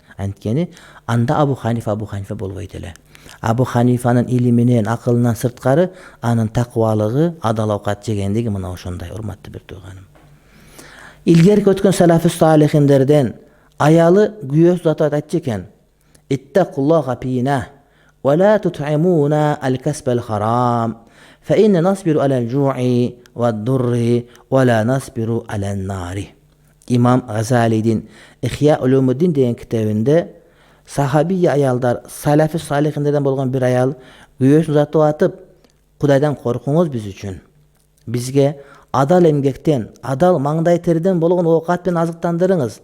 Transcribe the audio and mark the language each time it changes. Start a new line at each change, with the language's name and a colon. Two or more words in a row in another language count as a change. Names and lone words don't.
Kyrgyz: Анткени анда Абу Ханифа болбойт эле. Абу Ханифанын илиминен, акылынан сырткары анын такыбалыгы, адал оокат жегендиги мына ошондой, урматтуу бир тууганым. Илгерки өткөн салафи салихиндерден аялы күйөөсү затат айтчу экен:
Arabic: "اتقوا الله فينا ولا تطعمونا الكسب الحرام فإنا نصبر على الجوع والضر ولا نصبر على النار."
Kyrgyz: Имам Газалидин Ихя Улумуддин деген китебинде сахабия аялдар, салафи салихиндерден болгон бир аял күйөөсүн узатып атып: "Кудайдан коркуңуз биз үчүн. Бизге адал эмгектен, адал маңдай терден болгон оокат менен азыктандырыңыз.